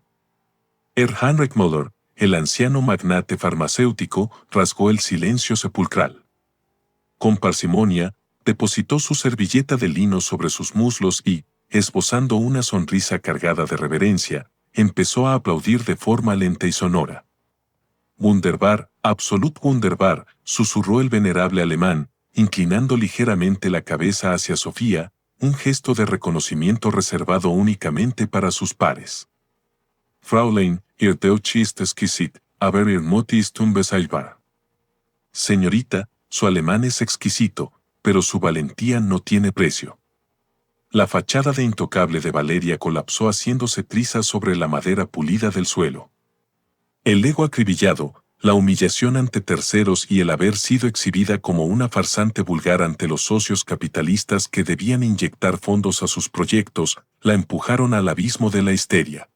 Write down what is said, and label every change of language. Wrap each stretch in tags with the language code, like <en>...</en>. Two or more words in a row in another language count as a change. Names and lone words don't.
<es>Heinrich Müller, el anciano magnate farmacéutico, rasgó el silencio sepulcral. Con parsimonia, depositó su servilleta de lino sobre sus muslos y, esbozando una sonrisa cargada de reverencia, empezó a aplaudir de forma lenta y sonora.</es> <de>Wunderbar, absolut wunderbar,</de> <es>susurró el venerable alemán, inclinando ligeramente la cabeza hacia Sofía, un gesto de reconocimiento reservado únicamente para sus pares.</es> <de>Fräulein, ihr Deutsch ist exquisit, aber ihr Mut ist unbezahlbar.</de> <es>Señorita, su alemán es exquisito, pero su valentía no tiene precio. La fachada de intocable de Valeria colapsó haciéndose trizas sobre la madera pulida del suelo. El ego acribillado, la humillación ante terceros y el haber sido exhibida como una farsante vulgar ante los socios capitalistas que debían inyectar fondos a sus proyectos, la empujaron al abismo de la histeria.</es>